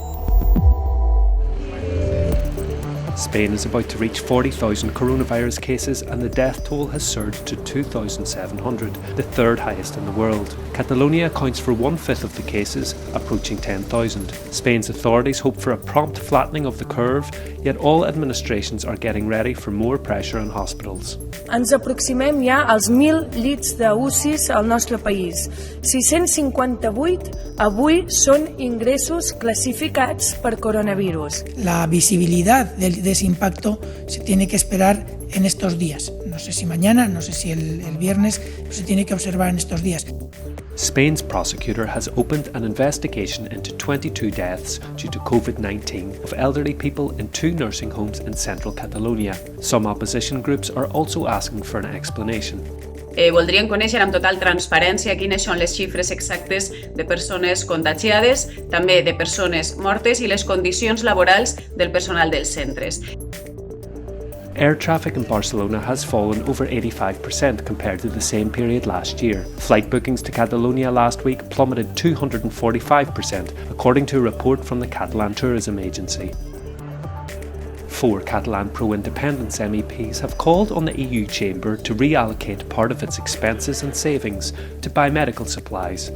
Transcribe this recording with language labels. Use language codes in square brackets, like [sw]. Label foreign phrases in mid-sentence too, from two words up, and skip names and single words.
[en] Spain is about to reach 40,000 coronavirus cases and the death toll has surged to 2,700, the third highest in the world. Catalonia accounts for 1/5 of the cases, approaching 10,000. Spain's authorities hope for a prompt flattening of the curve, yet all administrations are getting ready for more pressure on hospitals. [ca] Ens aproximem ja als 1.000 llits d'UCIs al nostre país. 658 avui són ingressos classificats per coronavirus. [es] La visibilidad de ese impacto se tiene que esperar en estos días. No sé si mañana, no sé si el viernes, pero se tiene que observar en estos días. [en] Spain's prosecutor has opened an investigation into 22 deaths due to COVID-19 of elderly people in 2 nursing homes in central Catalonia. Some opposition groups are also asking for an explanation. [ca] Voldrien conèixer amb total transparència quines són les xifres exactes de persones contagiades, també de persones mortes i les condicions laborals del personal dels centres. [en] Air traffic in Barcelona has fallen over 85% compared to the same period last year. Flight bookings to Catalonia last week plummeted 245%, according to a report from the Catalan tourism agency. 4 Catalan pro-independence MEPs have called on the EU chamber to reallocate part of its expenses and savings to buy medical supplies.